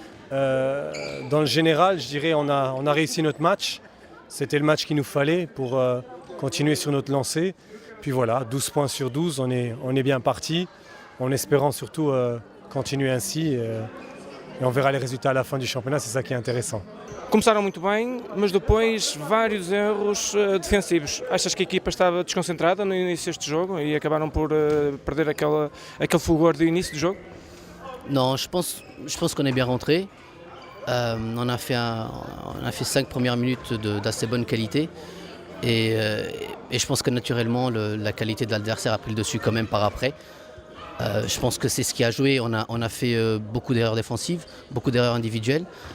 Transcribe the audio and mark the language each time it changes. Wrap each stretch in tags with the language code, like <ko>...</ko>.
<fr>Dans le général, je dirais on a réussi notre match. C'était le match qu'il nous fallait pour continuer sur notre lancée. Puis voilà, 12 points sur 12, on est bien parti, en espérant surtout continuer ainsi. Et on verra les résultats à la fin du championnat, c'est ça qui est intéressant.</fr> <pt>Começaram muito bem, mas depois vários erros defensivos. Achas que a equipa estava desconcentrada no início deste jogo e acabaram por perder aquele fulgor do início do jogo?</pt> <fr>Non, je pense qu'on est bien rentré. On a fait 5 premières minutes d'assez bonne qualité. Et je pense que naturellement, la qualité de l'adversaire a pris le dessus quand même par après. Je pense que c'est ce qui a joué. On a fait beaucoup d'erreurs défensives, beaucoup d'erreurs individuelles.</fr>